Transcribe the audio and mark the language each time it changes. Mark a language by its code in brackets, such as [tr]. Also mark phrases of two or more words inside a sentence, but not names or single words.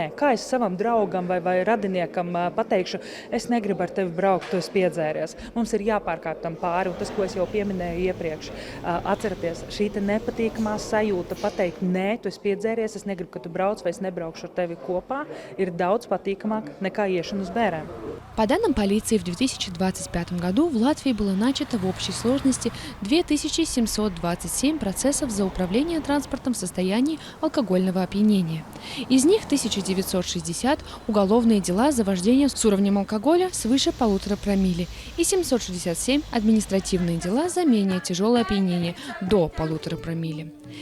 [lv] Kā es savam draugam vai radiniekam pateikšu, es negribu ar tevi braukt, tu esi piedzēries. Mums ir jāpārkāp tam pāri, un tas, ko es jau pieminēju iepriekš. Atcerieties, šī te nepatīkamā sajūta pateikt nē, tu esi piedzēries, es negribu, ka tu brauc vai es nebraukšu ar tevi kopā, ir daudz patīkamāk nekā iešana uz bērēm. [ru] По данным полиции, в 2025 году в Латвии было начато в общей сложности 2727 процессов за управление транспортом в состоянии алкогольного опьянения. Из них 1960 уголовные дела за вождение с уровнем алкоголя свыше 1,5 промилле и 767 административные дела за менее тяжелое опьянение до 1,5 промилле.